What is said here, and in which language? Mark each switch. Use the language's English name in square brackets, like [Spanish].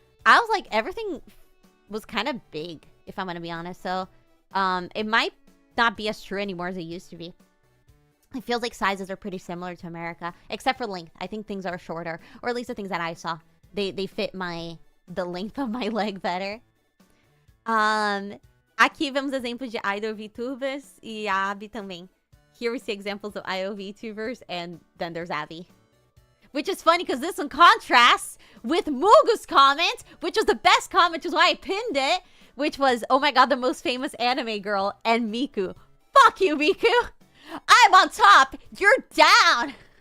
[English] I was like, everything was kind of big, if I'm going to be honest. So, it might not be as true anymore as it used to be. It feels like sizes are pretty similar to America, except for length. I think things are shorter, or at least the things that I saw. They fit the length of my leg better. [Portuguese] Aqui vemos exemplos de idol VTubers e a Abi também. [English] Here we see examples of idol VTubers, and then there's Abi. Which is funny because this one contrasts with Mugu's comment, which was the best comment, which is why I pinned it, which was, oh my god, the most famous anime girl, and Miku. Fuck you, Miku! I'm on top! You're down!